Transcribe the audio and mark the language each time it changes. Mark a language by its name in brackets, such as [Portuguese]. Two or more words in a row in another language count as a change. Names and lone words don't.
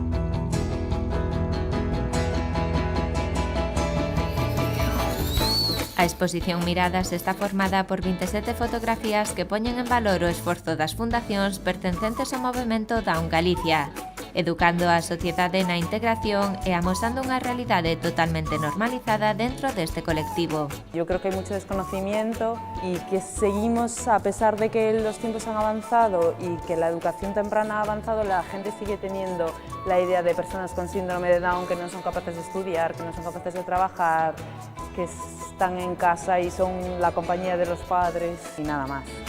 [Galician] A A exposición Miradas está formada por 27 fotografías que poñen en valor o esforzo das fundacións pertencentes ao movemento Down Galicia, educando a sociedade na integración e amosando unha realidade totalmente normalizada dentro deste colectivo. [Spanish] Yo creo que hay mucho desconocimiento y que seguimos, a pesar de que los tiempos han avanzado y que la educación temprana ha avanzado, la gente sigue teniendo la idea de personas con síndrome de Down que no son capaces de estudiar, que no son capaces de trabajar, que están en casa y son la compañía de los padres y nada más.